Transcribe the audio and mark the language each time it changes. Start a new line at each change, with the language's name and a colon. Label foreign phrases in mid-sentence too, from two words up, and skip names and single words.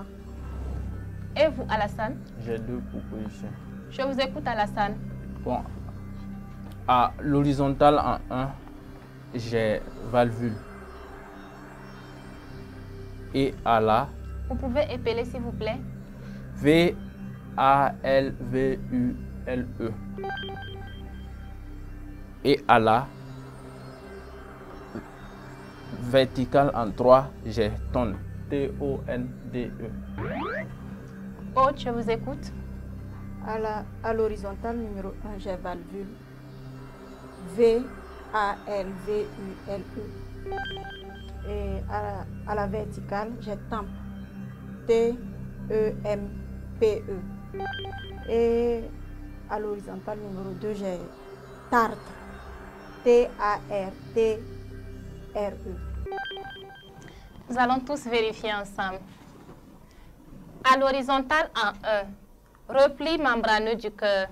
French: Et vous, Alassane? J'ai 2 propositions. Je vous écoute, Alassane. Bon, à l'horizontale en 1, j'ai valvule. Et à la... Vous pouvez épeler, s'il vous plaît? V-A-L-V-U-L-E. Et à la verticale en 3, j'ai tonde. T-O-N-D-E. Aude, je vous écoute. À l'horizontale numéro 1, j'ai valvule. V-A-L-V-U-L-E. Et à la verticale, j'ai tempe. T-E-M-P-E. Et à l'horizontale numéro 2, j'ai tartre. T-A-R-T-R-E. Nous allons tous vérifier ensemble. À l'horizontale en 1, repli membraneux du cœur.